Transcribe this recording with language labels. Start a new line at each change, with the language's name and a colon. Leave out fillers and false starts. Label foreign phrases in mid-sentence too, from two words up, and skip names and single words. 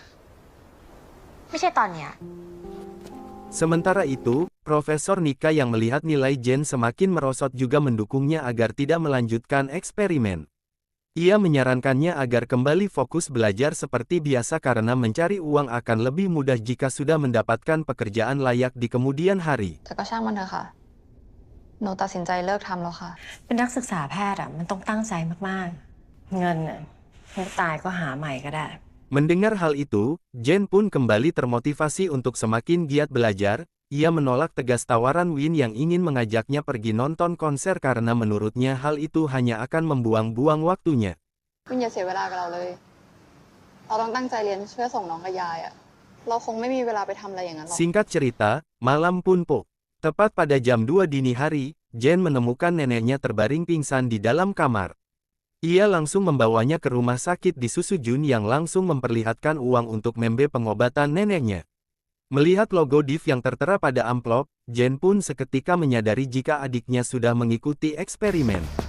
Indonesian: Sementara itu, Profesor Nika yang melihat nilai Jen semakin merosot juga mendukungnya agar tidak melanjutkan eksperimen. Ia menyarankannya agar kembali fokus belajar seperti biasa karena mencari uang akan lebih mudah jika sudah mendapatkan pekerjaan layak di kemudian hari.
Thai: แต่ก็ช่างมันเถอะค่ะ หนูตัดสินใจเลิกทำแล้วค่ะ เป็นนักศึกษาแพทย์อ่ะมันต้องตั้งใจมากๆ เงินอ่ะไม่ตายก็หาใหม่ก็ได้
Indonesian: Mendengar hal itu, Jen pun kembali termotivasi untuk semakin giat belajar. Ia menolak tegas tawaran Win yang ingin mengajaknya pergi nonton konser karena menurutnya hal itu hanya akan membuang-buang waktunya.
Thai: วินอย่าเสียเวลากับเราเลย เราต้องตั้งใจเรียนเพื่อส่งน้องกับยายอะเราคงไม่มีเวลาไปทำอะไรอย่างนั้นหรอก
Indonesian: Singkat cerita, malam pun pok. Tepat pada jam 2 dini hari, Jen menemukan neneknya terbaring pingsan di dalam kamar. Ia langsung membawanya ke rumah sakit di Susujun yang langsung memperlihatkan uang untuk membe pengobatan neneknya. Melihat logo DIV yang tertera pada amplop, Jen pun seketika menyadari jika adiknya sudah mengikuti eksperimen.